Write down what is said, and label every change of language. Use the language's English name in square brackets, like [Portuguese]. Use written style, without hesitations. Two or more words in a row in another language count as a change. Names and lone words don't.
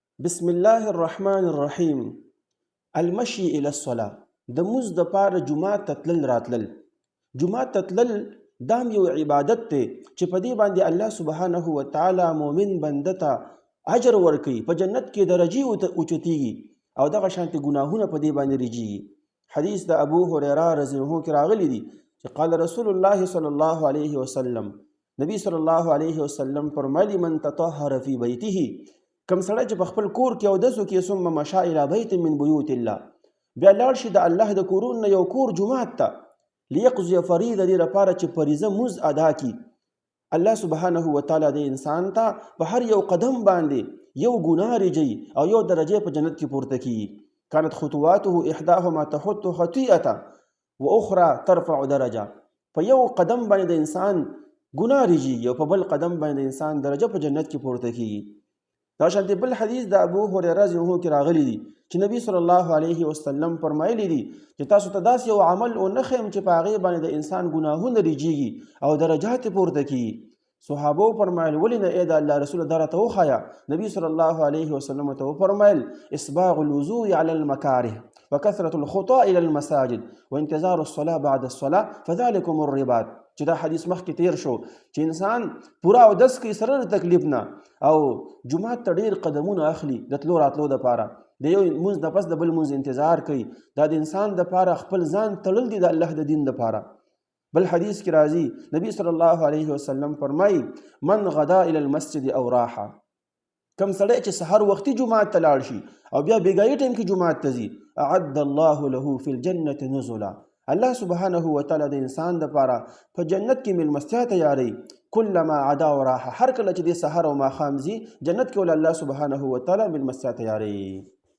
[Arabic] بسم الله الرحمن الرحیم. المشي الى الصلاة. [Pashto] د مز د پاره جمعه تتلل راتلل. جمعه تتلل دام یو عبادت ته چې په دې باندې [Arabic] الله سبحانه و تعالی [Pashto] مؤمن بنده ته اجر ورکوي، په جنت کې درجې اوچتیږي او دغه شانتي ګناهونه په دې باندې ریږي. حدیث د ابو هريره [Arabic] رضی الله عنه [Pashto] کې راغلی دی چې [Arabic] قال رسول الله صلی الله علیه وسلم، [Pashto] نبی [Arabic] صلی الله علیه وسلم [Pashto] فرمایلی [Arabic] من تطهر فی بیته، [Pashto] کم سړی چې په خپل کور کې اودس وکړي [Arabic] ثم مشى الى بیت من بیوت الله، [Pashto] بیا لاړ شي د الله د کورونو نه یو کور جومات ته، [Arabic] لیقضي فریضه [Pashto] دې لپاره چې فریضه مز ادا کړي، [Arabic] الله سبحانه وتعالی [Pashto] د انسان ته په هر یو قدم باندې یو ګناه ریږي او یو درجه په جنت کې پورته کیږي. [Arabic] كانت خطواته احداهما تحط خطيئه واخرى ترفع درجه. [Pashto] په یو قدم باندې د انسان ګناه ریږي او په بل قدم باندې د انسان درجه په جنت کې پورته کیږي. دا شانتي بل حدیث د ابو هريره [Arabic] رضی الله عنه [Pashto] کې راغلی دی چې نبی [Arabic] صلی الله علیه وسلم [Pashto] فرمایلی دی چې تاسو ته داسې یو عمل او نه ښیم چې په هغې باندې د انسان ګناهونه ریږي او درجات یې پورته کیږي. صحابو فرمایل ولې نه ای د الله رسول دا راته وښایه. [Arabic] نبی صلی الله علیه وسلم [Pashto] ته وفرمایل [Arabic] اسباغ الوضوء علی المکاره وکثرة الخطا الى المساجد وانتظار الصلاه بعد الصلاه فذلكم الرباط. [Pashto] چې دا حدیث مخکې تیر شو چې انسان پوره اودس کوي سره د تکلیف نه او جمعات ته ډېر قدمونه اخلي د تلو راتلو دپاره، د یو لمونځ نه پس د بل لمونځ انتظار کوي. دا د انسان دپاره خپل ځان تړل دي د الله د دین دپاره. بل حدیث کې راځي نبی [Arabic] صلی الله علیه وسلم [Pashto] فرمایي [Arabic] من غدا الى المسجد او راحه، [Pashto] کم سړی چې سحر وختي جمعات ته لاړ شي او بیا بیګایي ټایم کې جمعات ته ځي [Arabic] اعد الله له فی الجنة نزلا، الله سبحانه وتعالی [Pashto] د انسان دپاره په جنت کې میلمستیا تیاری. [Arabic] کلما عدا و راحه، [Pashto] هر کله چې د سحر او ماښام ځي جنت کې ول [Arabic] الله سبحانه وتعالی [Pashto] میلمستیا تیاری.